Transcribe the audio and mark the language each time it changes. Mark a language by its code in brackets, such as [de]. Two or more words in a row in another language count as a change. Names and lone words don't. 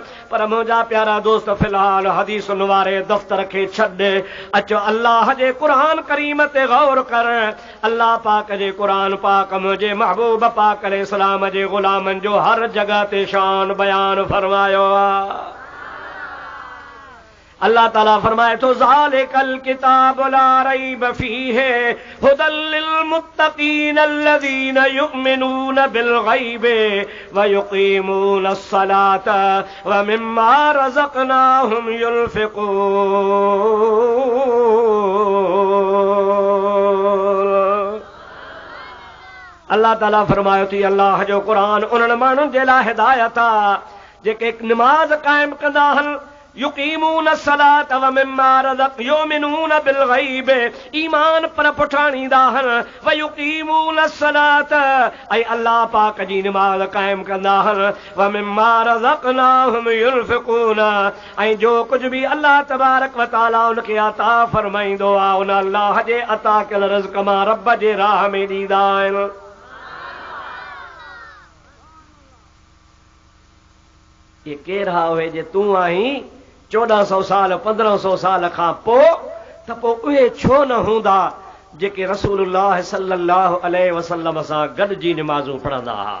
[sd] पर मुंहिंजा प्यारा दोस्त फ़िलहाल हदीसुनि वारे दफ़्तर खे छॾ, अचो अल्लाह जे क़ुरान करीम ते गौर कर। अल्लाह पाक जे क़ुरान पाक मुंहिंजे महबूब पाक अलैहिस्सलाम जे ग़ुलामनि जो हर जगह ते शान बयान फरमायो आहे। अल्लाह ताला फरमाए तो [ar] ذلك الكتاب لا ريب فيه هدى للمتقين الذين يؤمنون بالغيب ويقيمون الصلاة ومما رزقناهم ينفقون. [sd] अल्लाह ताला फरमायो थी अल्लाह जो क़ुरान उन्हनि माण्हुनि जे लाइ हिदायत आहे जेके नमाज़ क़ाइम कंदा आहिनि, [ar] يقيمون الصلاة ومما يؤمنون بالغيب, [sd] ईमान पर पुठाणींदा आहिनि, [ar] ويقيمون الصلاة [sd] ऐं अल्लाह पाक जी नमाज़ क़ाइम कंदा आहिनि, [ar] ومما رزقناهم ينفقون [sd] ऐं जो कुझु बि अल्लाह [ar] تبارك وتعالى [sd] उनखे अता फरमाईंदो आहे उन अल्लाह जे अता कयल रिज़्क़ मां रब जे राह में ॾींदा आहिनि। ये केर हा उहे जे तूं आहीं 1400 साल 1500 साल खां पोइ त पोइ उहे छो न हूंदा जेके रसूलुल्लाह [ar] صلى الله عليه وسلم [sd] सां गॾिजी निमाज़ूं पढ़ंदा हुआ।